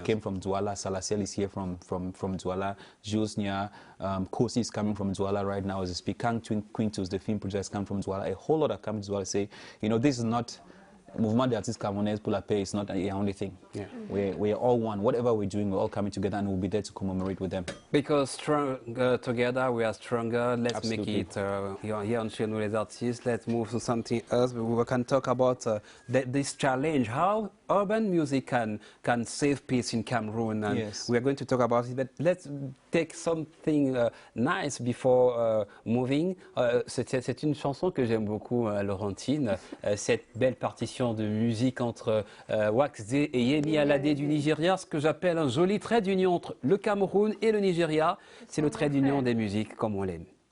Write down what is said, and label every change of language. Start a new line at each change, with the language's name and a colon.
English: I came from Douala, Salasiel is here from Douala, Jules Nia, Kosi is coming from Douala right now as a speaker, Quintus, the film producer, is coming from Douala. A whole lot are coming to Douala say, you know, this is not, Mouvement des Artistes Camerounais pour la Paix is not a Yaoundé thing. Yeah. We're all one. Whatever we're doing, we're all coming together and we'll be there to commemorate with them. Because together we are stronger. Let's Absolutely. make it here on Chez Nous les Artistes. Let's move to something else. We can talk about this challenge, how urban music can save peace in Cameroon. And Yes. we are going to talk about it, but let's take something nice before moving.
French: C'est une chanson que j'aime beaucoup, Laurentine. Cette belle partition de musique entre Wax D et Yemi Alade du Nigeria, ce que j'appelle un joli trait d'union entre le Cameroun et le Nigeria. C'est le trait d'union des musiques comme on l'aime.